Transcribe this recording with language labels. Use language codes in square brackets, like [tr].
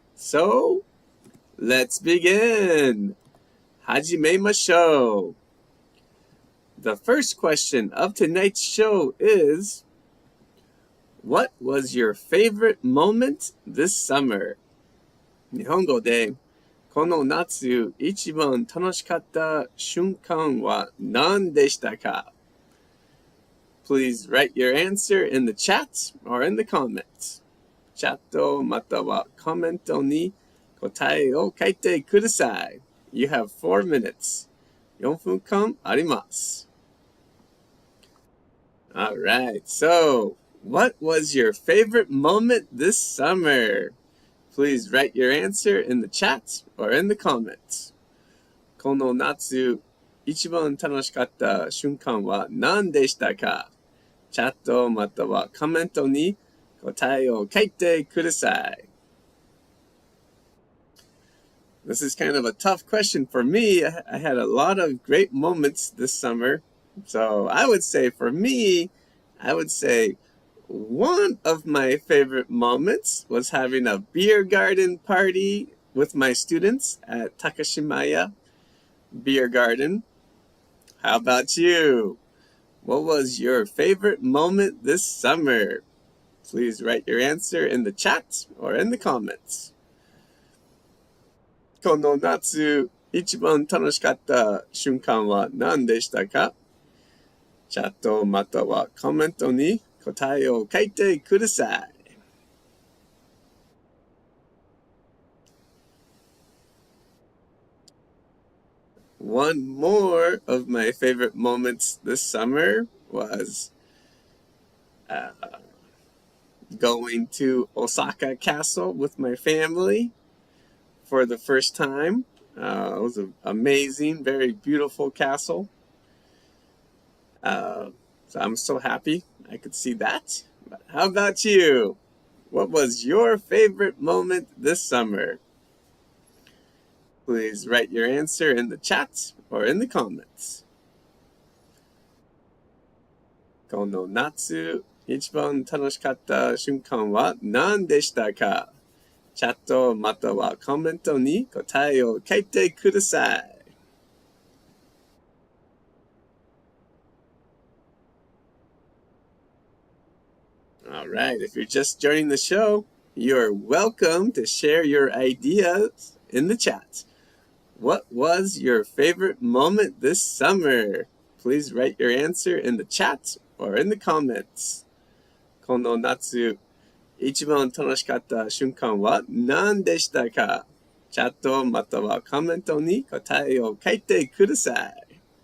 [en] So, let's begin. [ja] Hajimemashou. [en] The first question of tonight's show is, what was your favorite moment this summer? [ja] 日本語でこの夏一番楽しかった瞬間は何でしたか? [en] Please write your answer in the chat or in the comments. [ja] チャットまたはコメントに答えを書いてください. [en] You have 4 minutes. [ja] 4分間あります. [en] Alright, so what was your favorite moment this summer? Please write your answer in the chat or in the comments. [ja] この夏一番楽しかった瞬間は何でしたか? チャットまたはコメントに答えを書いてください. [en] This is kind of a tough question for me. I had a lot of great moments this summer. So I would say for me, one of my favorite moments was having a beer garden party with my students at Takashimaya Beer Garden. How about you? What was your favorite moment this summer? Please write your answer in the chat or in the comments. [ja] この夏一番楽しかった瞬間は何でしたか? チャットまたはコメントに答えを書いてください. [en] One more of my favorite moments this summer was going to Osaka Castle with my family for the first time. It was an amazing, very beautiful castle. So I'm so happy I could see that. But how about you? What was your favorite moment this summer? Please write your answer in the chat or in the comments. [ja] この夏一番楽しかった瞬間は何でしたか? チャットまたはコメントに答えを書いてください. [en] Alright, if you're just joining the show, you're welcome to share your ideas in the chat. What was your favorite moment this summer? Please write your answer in the chat or in the comments. [ja] この夏一番楽しかった瞬間は何でしたか? チャットまたはコメントに答えを書いてください.